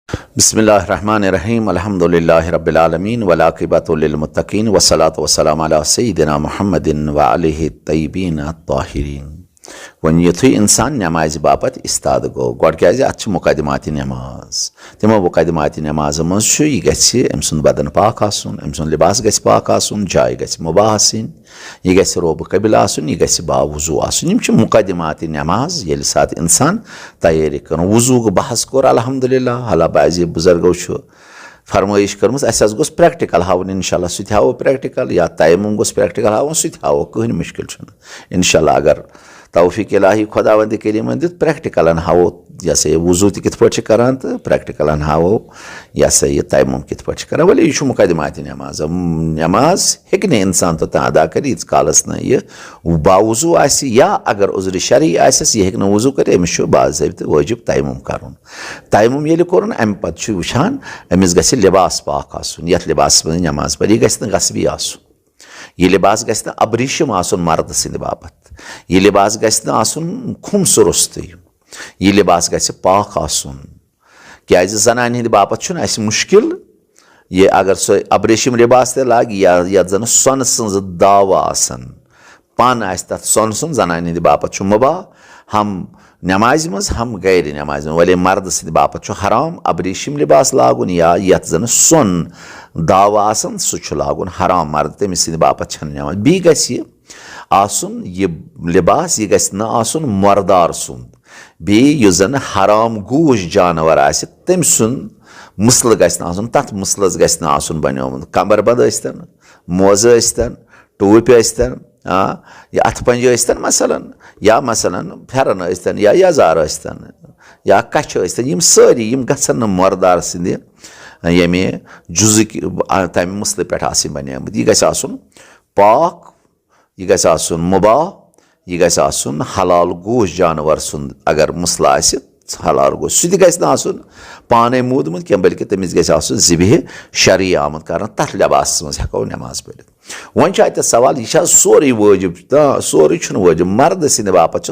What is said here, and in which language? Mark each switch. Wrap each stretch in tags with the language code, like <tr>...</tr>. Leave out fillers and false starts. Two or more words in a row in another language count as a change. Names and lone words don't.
<ar>بسم الله الرحمن الرحيم الحمد لله رب العالمين والعاقبة للمتقين والصلاة والسلام على سيدنا محمد وآله الطيبين الطاهرين.</ar> <ks>वन युथुय इंसान नमाज बापत इस्ताद गो गोड क्या अत मुकदमात नमाज तमो मुकदमात नमाज मज यह अम सुंद बदन पाक आसुन अम सुंद लिबास गछ पाक आसुन जाय गछ मुबाह आसिन यह गछ रोब कबिल आसुन यह गछ बावुजू आसुन यम छ मुकदमात नमाज ये सात इंसान तैयारी कर वजू बहस कोर अल्हम्दुलिल्लाह हला बाज़ी बुजुर्गो फरमाइश कर्मस अस गोस प्रैक्टिकल हावन इंशाल्लाह सह हावो प्रैक्टिकल या तयम्मुम गोस प्रैक्टिकल हावन सह हावो कहीं मुश्किल इंशाल्लाह अगर तौफीक इलाही खुदावंद करीमन दित प्रैक्टिकलन हावो यह सा वजू कित पे करान तो प्रैक्टिकलन हावो यह सा यह तयम्मुम कित पे करान वली यह मुकदमात नमाज नमाज हेक ने इंसान तो अदा कर यीत कालस न यह बावजू आसि या अगर उज़्र शरई आसस यह हेक न वजू कर अमिस बाज़ाबित वाजिब तयम्मुम करन तयम्मुम येल कोरन अमि पत्त वुछान अमिस गछ लिबास पाक आसुन यथ लिबास में नमाज पर यह गछ न गस्बी आसुन यह लिबास गछ न अब्रिशम आसुन मर्द सिंद बापत यह लिबास गछ न आसुन खुमसुरुस्त यह लिबास गछ पाक आसुन क्या जनान हिंद बापत अस मुश्किल ये अगर सो अब्रेशिम लिबास ते लाग या जन सोन सज दाव आसन पान आस तथ सोन सुन जनान हिंद बापत मुबाह हम नमाज मज हम गैर नमाज में वले मर्द सिंद बापत हराम अब्रेशिम लिबास लागुन या यथ जन सोन दाव आसन सह लागुन हराम मर्द तमिस सिंद बापत नमाज बी गछ आसुन यह लिबास यह गछ न आसुन मर्दार सुंद बी युस जन हराम गूश जानवर आसि तम सुंद मुसल गछ न आसुन तथ मुसलस गछ न आसुन बन्योमुत कमरबंद स्तन मोज स्तन टूप स्तन या अथ पंज स्तन मसलन फेरन स्तन या यजार स्तन या कछ स्तन यम सारी यम गछन न मर्दार सिंद यमे जुज़ तम मुसल पे आसिन बन्योमुत यह गछ आसुन पाक यह गछ आसुन मुबाह यह गछ आसुन हलाल गोश जानवर सुंद अगर मुसल आसि हलाल गोश सह गछ न आसुन पाने मूदमुत कह बल्कि तमिस गछ आसुन ज़िबह शरई आमद कर तथ लिबास मज हेको नमाज पढ़ित वन अत सवाल यह सोरे वाजिब सोरे वाजिब मर्द सिंद बापत</ks>